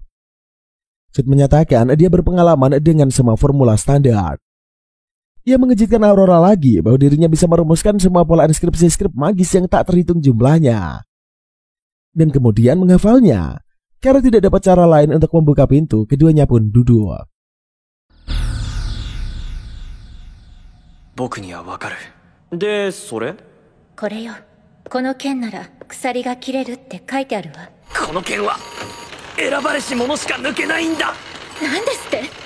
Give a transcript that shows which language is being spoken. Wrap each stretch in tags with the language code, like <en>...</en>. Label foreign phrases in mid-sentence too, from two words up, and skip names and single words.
<id>Cid menyatakan dia berpengalaman dengan semua formula standar. Ia mengejutkan Aurora lagi bahwa dirinya bisa merumuskan semua pola inskripsi skrip magis yang tak terhitung jumlahnya. Dan kemudian menghafalnya. Karena tidak dapat cara lain untuk membuka pintu, keduanya pun duduk.</id> <ja>僕にはわかる。で、それ？これよ。この剣なら鎖が切れるって書いてあるわ。この剣は選ばれし者しか抜けないんだ。なんですって？</ja>